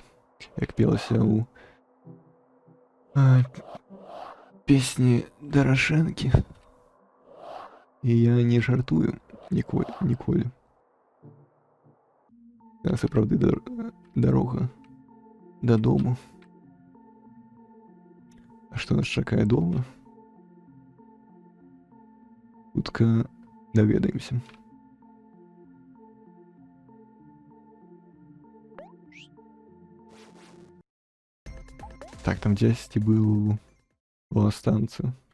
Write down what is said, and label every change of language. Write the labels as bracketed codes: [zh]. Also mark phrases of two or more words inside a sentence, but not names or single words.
[uk] Як пелася у песні Дорошенки. І я не жартую ніколі. Це правда дорога додому. А що нас чекає дома? [be] Хутка доведаемся. [uk] Так, там десь был у станцию.